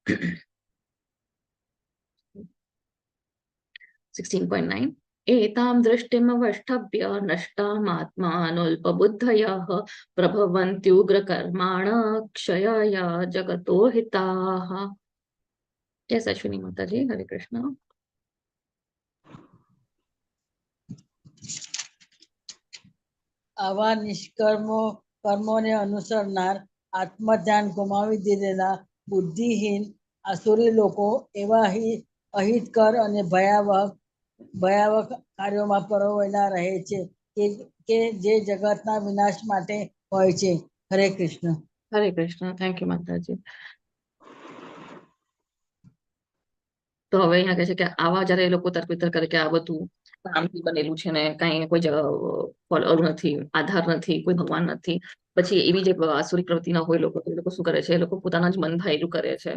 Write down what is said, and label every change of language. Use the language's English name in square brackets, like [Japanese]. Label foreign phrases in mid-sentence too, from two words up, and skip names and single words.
[Sanskrit] 16.9 एतां दृष्टिमवष्टभ्य नष्टामात्मानोऽल्पबुद्धयः प्रभवन्त्युग्रकर्माण क्षयाय जगतो हिताः. [English] Yes, Ashwini Mataji, Hare Krishna. [Gujarati] આવા કર્મોને અનુસરનાર આત્મધ્યાન ગુમાવી દીધેલા બુદ્ધિહીન આસુરી લોકો એવા અહિતકર અને ભયાવહ કાર્યોમાં પરોવાયેલા રહે છે કે જે જગતના વિનાશ માટે હોય છે. હરે કૃષ્ણ. [English] Hare Krishna. Thank you, Mataji. [Gujarati] તો હવે અહીંયા કહે છે કે આવા જયારે એ લોકો તર્ક કરે કે આ બધું કામથી બનેલું છે ને કઈ કોઈ ફળ નથી, આધાર નથી, કોઈ ભગવાન નથી, પછી એવી જે આસુરી પ્રવૃત્તિ ના હોય લોકો, એ લોકો શું કરે છે? એ લોકો પોતાના જ મન ભાયેલું કરે છે.